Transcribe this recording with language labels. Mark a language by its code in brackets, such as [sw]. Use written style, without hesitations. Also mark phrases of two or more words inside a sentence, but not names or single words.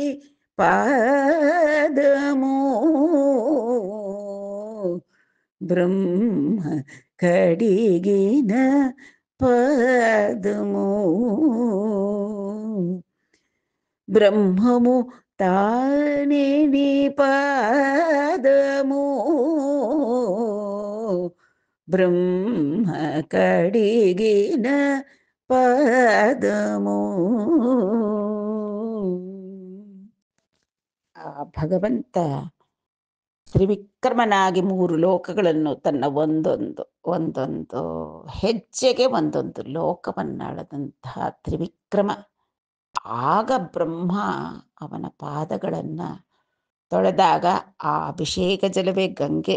[te] పాదము బ్రహ్మ కడిగిన పదము బ్రహ్మము తానే నీ పాదము బ్రహ్మ కడిగిన పదము. [kn] ಆ ಭಗವಂತ ತ್ರಿವಿಕ್ರಮನಾಗಿ 3 ಲೋಕಗಳನ್ನು ತನ್ನ ಒಂದೊಂದು ಹೆಜ್ಜೆಗೆ ಒಂದೊಂದು ಲೋಕವನ್ನಾಳದಂತಹ ತ್ರಿವಿಕ್ರಮ. ಆಗ ಬ್ರಹ್ಮ ಅವನ ಪಾದಗಳನ್ನು ತೊಳೆದಾಗ ಆ ಅಭಿಷೇಕ ಜಲವೇ ಗಂಗೆ.